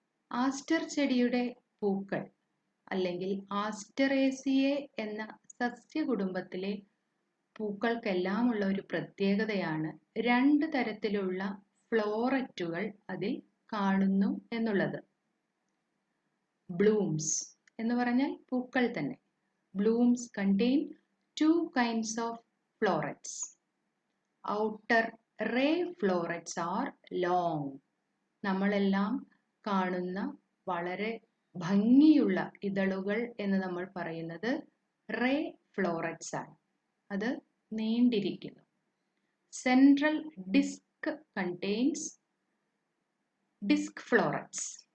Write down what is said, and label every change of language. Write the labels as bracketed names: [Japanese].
[Malayalam] Aster ചെടിയുടെ പൂക്കൾ അല്ലെങ്കിൽ ആസ്റ്ററേസിയെ എന്ന സസ്യകുടുംബത്തിലെ പൂക്കൾക്കെല്ലാം ഉള്ള ഒരു പ്രത്യേകതയാണ് 2 തരത്തിലുള്ള ഫ്ലോററ്റുകൾ അതിൽ കാണുന്നു എന്നുള്ളത്. ബ്ലൂംസ് എന്ന് പറഞ്ഞാൽ പൂക്കൾ തന്നെ. [English] Blooms contain 2 kinds of florets. Outer ray florets are long. [Malayalam] നമ്മളെല്ലാം കാണുന്ന വളരെ ഭംഗിയുള്ള ഇതളുകൾ എന്ന് നമ്മൾ പറയുന്നത് റേ ഫ്ലോററ്റ്സ് ആണ്. അത് നീണ്ടിരിക്കുന്നു. [English] Central disc contains disc florets.